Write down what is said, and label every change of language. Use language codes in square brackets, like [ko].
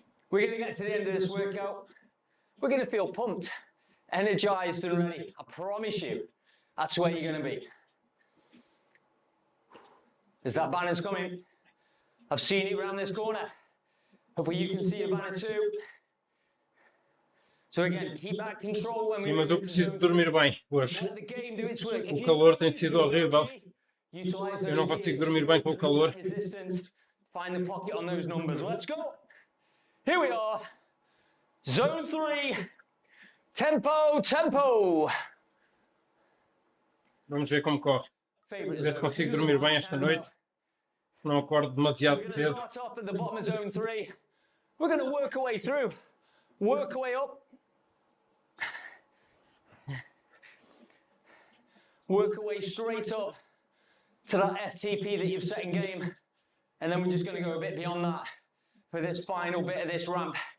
[en] We're going to get to the end of this workout. We're going to feel pumped, energized and ready. I promise you, that's where you're going to be. Is that banner's coming? I've seen it around this corner. Hopefully you can see the banner too. So again, keep that control when [pt] Sim, mas eu preciso dormir bem hoje. O calor tem sido horrível. Eu não consigo dormir bem com o calor. [en] Find the pocket on those numbers. Let's go. Here we are. Zone 3. Tempo, tempo. [pt] Vamos ver como corre. Ver se consigo dormir bem esta noite. Se não acordo demasiado cedo. [en] Start off at the bottom of zone 3. We're going to work our way through. Work our way up. Work our way straight up to that FTP that you've set in game. And then we're just going to go a bit beyond that for this final bit of this ramp.